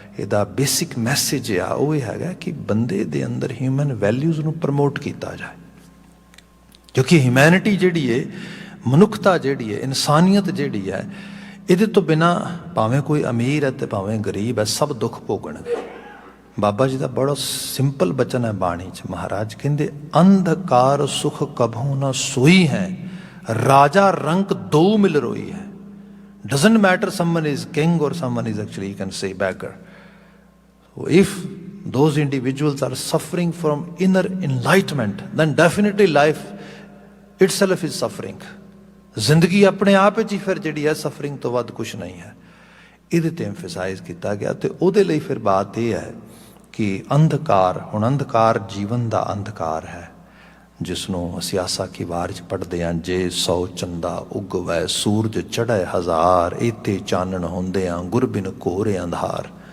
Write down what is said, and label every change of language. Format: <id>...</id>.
<pa>ਇਹਦਾ basic message ਆ ਉਹ ਇਹ ਹੈਗਾ ਕਿ ਬੰਦੇ ਦੇ ਅੰਦਰ ਹਿਊਮਨ ਵੈਲਿਊਜ਼ ਨੂੰ ਪ੍ਰਮੋਟ ਕੀਤਾ ਜਾਏ, ਕਿਉਂਕਿ ਹਿਊਮੈਨਿਟੀ ਜਿਹੜੀ ਹੈ, ਮਨੁੱਖਤਾ ਜਿਹੜੀ ਹੈ, ਇਨਸਾਨੀਅਤ ਜਿਹੜੀ ਹੈ, ਇਹਦੇ ਤੋਂ ਬਿਨਾਂ ਭਾਵੇਂ ਕੋਈ ਅਮੀਰ ਹੈ ਤੇ ਭਾਵੇਂ ਗਰੀਬ ਹੈ, ਸਭ ਦੁੱਖ ਭੋਗਣਗੇ। ਬਾਬਾ ਜੀ ਦਾ ਬੜਾ ਸਿੰਪਲ ਬਚਨ ਹੈ ਬਾਣੀ 'ਚ, ਮਹਾਰਾਜ ਕਹਿੰਦੇ ਅੰਧਕਾਰ ਸੁਖ ਕਭੂ ਨਾ ਸੋਈ ਹੈ, ਰਾਜਾ ਰੰਕ ਦੋ ਮਿਲ ਰੋਈ ਹੈ।</pa> <en>Doesn't matter someone is king or someone is actually, you can say, beggar. So if those individuals are suffering from inner enlightenment, then definitely life itself is suffering.</en> <pa>ਜ਼ਿੰਦਗੀ ਆਪਣੇ ਆਪ ਵਿੱਚ ਹੀ ਫਿਰ ਜਿਹੜੀ ਹੈ ਸਫਰਿੰਗ ਤੋਂ ਵੱਧ ਕੁਛ ਨਹੀਂ ਹੈ। ਇਹਦੇ ਤੇ ਐਮਫਸਾਈਜ਼ ਕੀਤਾ ਗਿਆ ਤੇ ਉਹਦੇ ਲਈ ਫਿਰ ਬਾਤ ਇਹ ਹੈ ਕਿ ਅੰਧਕਾਰ, ਹੁਣ ਅੰਧਕਾਰ ਜੀਵਨ ਦਾ ਅੰਧਕਾਰ ਹੈ, ਜਿਸ ਨੂੰ ਅਸੀਂ ਆਸਾ ਕੀ ਵਾਰ 'ਚ ਪੜ੍ਹਦੇ ਹਾਂ, ਜੇ 100 ਚੰਦਾ ਉਗਵੈ ਸੂਰਜ ਚੜ੍ਹੈ ਹਜ਼ਾਰ, ਏਤੇ ਚਾਨਣ ਹੁੰਦਿਆਂ ਗੁਰਬਿਨ ਘੋਰ ਅੰਧਾਰ।</pa>